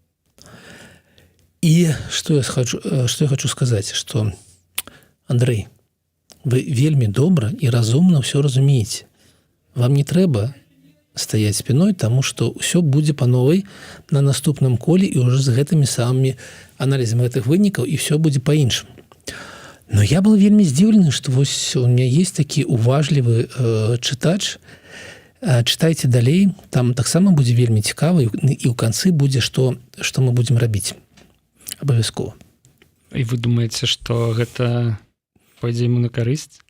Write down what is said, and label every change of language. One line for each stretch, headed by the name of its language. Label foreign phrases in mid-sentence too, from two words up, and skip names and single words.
Belarusian: І што я хочу сказаць, што, Андрэй, вы вельмі добра і разумна ўсё разумееце. Вам не трэба стаяць спіной, таму што ўсё будзе па новай на наступным коле і ўжо з гэтымі самымі аналізамі гэтых вынікаў, і ўсё будзе па-іншаму.
Russian: Но я был
Belarusian: вельмі здзіўлены, што вось
Russian: у меня есть
Belarusian: такі уважлівы чытач. Чытайце далей, там таксама будзе вельмі цікава, і ў канцы будзе, што мы будзем рабіць. Абавязкова. І вы думаеце, што гэта пойдзе яму на карысць?